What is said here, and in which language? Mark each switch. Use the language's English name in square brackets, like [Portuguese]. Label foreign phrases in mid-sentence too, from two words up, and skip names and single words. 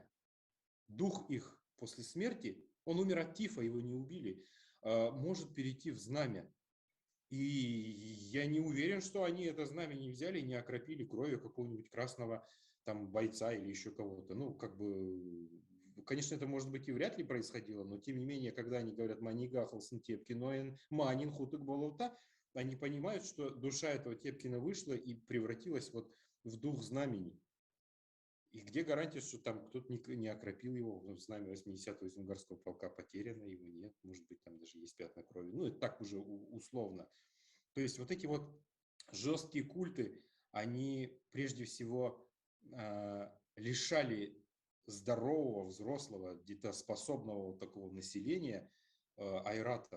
[Russian] Дух их после смерти, он умер от тифа, его не убили, может перейти в знамя. И я не уверен, что они это знамя не взяли и не окропили кровью какого-нибудь красного там бойца или еще кого-то. Ну, как бы, конечно, это, может быть, и вряд ли происходило, но тем не менее, когда они говорят [Kalmyk] «Манига ахылсын Тепкин, манин хутык болута», [Russian] они понимают, что душа этого Тепкина вышла и превратилась вот в дух знамений. И где гарантия, что там кто-то не окропил его, знамя 80-го Сунгорского полка потеряно, его нет, может быть, там даже есть пятна крови. Ну, это так уже условно. То есть вот эти вот жесткие культы, они прежде всего лишали здорового, взрослого, где-то способного вот такого населения айратов.